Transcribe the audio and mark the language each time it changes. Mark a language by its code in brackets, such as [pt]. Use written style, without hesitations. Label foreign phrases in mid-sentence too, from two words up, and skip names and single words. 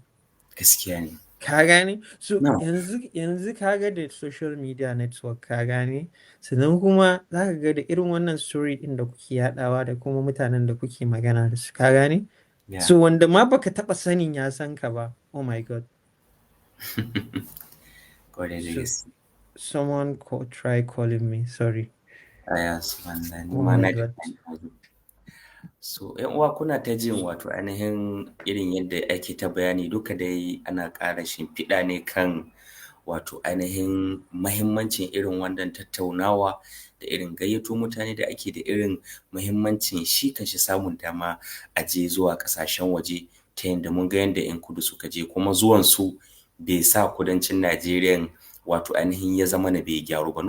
[ha] Gaskiya ne. Ka gane? So [en] No. [ha] yanzu ka ga da [en] social media network, [ha] ka gane? Sannan kuma za ka ga da irin wannan story ɗin da kuke yaɗawa da kuma mutanen da kuke magana da su, ka gane? [en] Yeah. [ha] So wanda ma baka taɓa sanin ya san ka ba, [en] oh my God. [ha] Kwarai da [en] So [ha] gaske. [en] someone try calling me, sorry. [ha] Aya subhanallah ni [en] Oh [ha] ma [en] my [ha] na ji [en] God. [ha] so yan uwa kuna ta jin wato ainihin irin yadda ake ta bayani duka dai ana ƙara shimfiɗa ne kan wato ainihin mahimmancin irin wannan tattaunawa da irin gayyato mutane da ake da irin mahimmancin shi kanshi samun dama a je zuwa ƙasashen waje ta yanda mun ga yanda 'yan kudu suka je kuma zuwan su bai sa kudancin Najeriyan wato ainihin ya zamana bai gyaru ba.